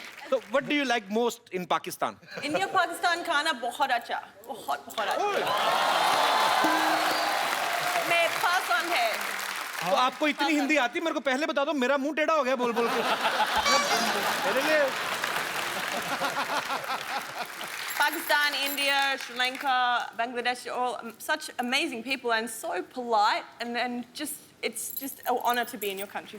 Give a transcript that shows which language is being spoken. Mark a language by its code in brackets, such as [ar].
[en] So what do you like most in Pakistan? [hi] India, Pakistan खाना बहुत अच्छा. बहुत अच्छा. मैं पसंद है. तो आपको इतनी हिंदी आती, मेरे को पहले बता दो, मेरा मुंह टेढ़ा हो गया बोल के. मेरे लिए [en] Pakistan, India, Sri Lanka, Bangladesh, all such amazing people and so polite, and just it's just an honor to be in your country.